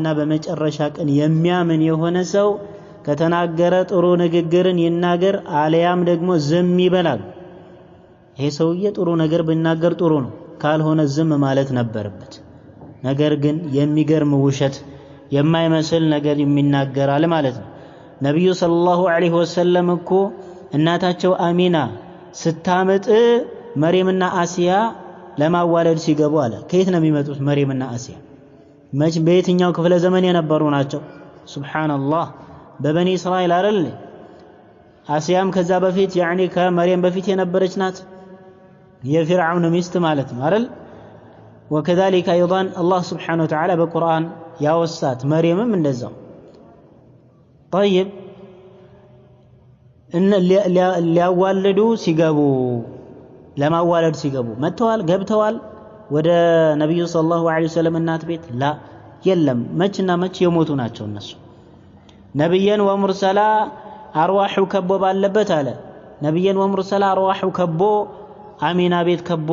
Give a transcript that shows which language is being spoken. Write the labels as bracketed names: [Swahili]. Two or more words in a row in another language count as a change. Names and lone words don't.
[Amharic] በመጨረሻ ቀን የሚያምን የሆነ ሰው ከተናገረ ጥሩ ንግግርን ይናገር አለያም ደግሞ ዝም ይበላል። ይሄ ሰውዬ ጥሩ ነገር ቢናገር ጥሩ ነው፣ ካልሆነ ዝም ማለት ነበረበት። ነገር ግን የሚገርም ውሸት የማይመስል ነገር የሚናገራል ማለት ነው። ነብዩ [Arabic] صلى الله عليه وسلم [Amharic] እኮ እናታቸው አሚና ስታመጥ መርየምና አሲያ ለማዋለድ ሲገቡ አለ። ከየት ነው የሚመጡት መርየምና አሲያ? መች በየትኛው ክፍለ ዘመን የነበሩ ናቸው? ሱብሃንአላህ በበኒ እስራኤል አይደል? አሲያም ከዛ በፊት ያኒ ከመርየም በፊት የነበረች ናት። የፊርዓውን ሚስት ማለት ነው አይደል? [Arabic] وكذلك ايضا الله سبحانه وتعالى [Amharic] በቁርአን ያወሳት መርየምም እንደዛው። [Arabic] طيب ان [Amharic] ሊያዋልዱ ሲገቡ ለማዋለድ ሲገቡ መጥተዋል ገብተዋል ወደ ነብዩ [Arabic] صلى الله عليه وسلم [Amharic] እናት ቤት ላ የለም። መችና መች የሞቱ ናቸው እነሱ። [Arabic] نبيين ومرسلين أرواحه [Amharic] ከቦ ባለበት አለ። [Arabic] نبيين ومرسلين أرواحه [Amharic] ከቦ አሚና ቤት ከቦ